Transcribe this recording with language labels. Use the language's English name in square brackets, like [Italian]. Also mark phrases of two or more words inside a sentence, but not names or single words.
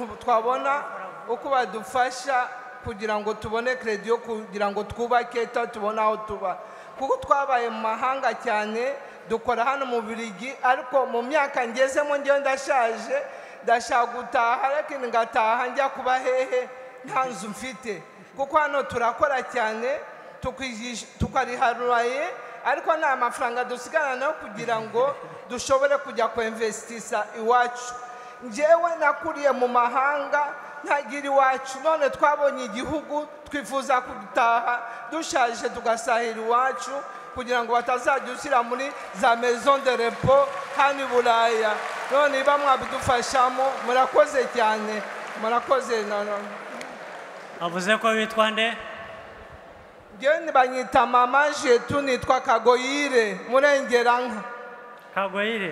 [Kinyarwanda] twabona uko badufasha kugira ngo tubone kredi yo kugira ngo twubake tubona aho tuba kuko twabaye mu mahanga cyane dukora hano mu Bubiligi ariko mu myaka ngezemo ngiye ndashaje ndashaka gutaha ariko ngataha njya kuba hehe nta nzu mfite kuko hano turakora cyane tukariharuraye ariko nta mafaranga dusigana nayo kugira ngo dushobore kujya kuinvestisa iwacu. Njyewe nakuriye mu mahanga ntagira iwacu none twabonye igihugu twifuza gutaha dushaje tugasahira iwacu kugira ngo batazajya ushyira muri za [French] maison de repos [Kinyarwanda] hano i Buraya. None niba mwabidufashamo murakoze cyane murakoze. Avuze ko witwa nde? Njyewe banyita mama Jetu nitwa Kagoyire Murengeranka. Kagoyire?